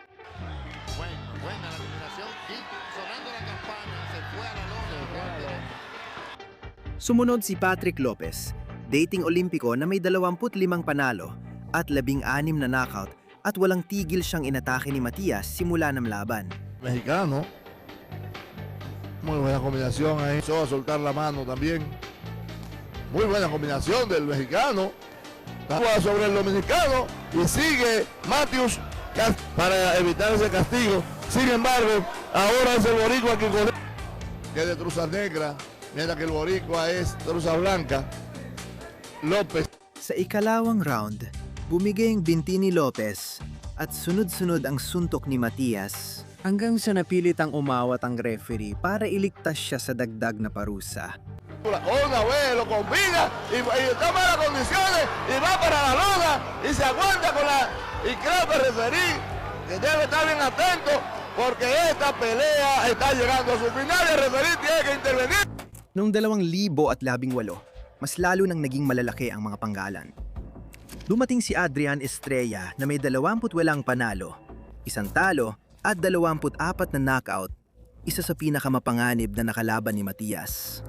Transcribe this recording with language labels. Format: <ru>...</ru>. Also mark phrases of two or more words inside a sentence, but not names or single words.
<tl>Sumunod si Patrick Lopez, dating Olimpiko na may 25 panalo at 16 na knockout at walang tigil siyang inatake ni Matias simula ng laban.</tl> <es>Mexicano. Muy buena combinación ahí. Empezó a soltar la mano también. Muy buena combinación del mexicano. Juega sobre el dominicano y sigue Matthews para evitar ese castigo. Sin embargo, ahora es el boricua que es de truza negra, mientras que el boricua es truza blanca. López.</es> <tl>Sa ikalawang round, bumigay ang binti ni Lopez at sunod-sunod ang suntok ni Matias hanggang sa napilit ang umawat ang referee para iligtas siya sa dagdag na parusa.</tl> <es>Una vez lo combina y está para las condiciones y va para la lona y se aguanta con la... Y creo que el referee que debe estar bien atento porque esta pelea está llegando a su final y el referee tiene que intervenir.</es> <tl>Noong 2018, mas lalo nang naging malalaki ang mga panggalan. Dumating si Adrian Estrella na may 28 panalo, 1 talo at 24 na knockout, isa sa pinakamapanganib na nakalaban ni Matias.</tl>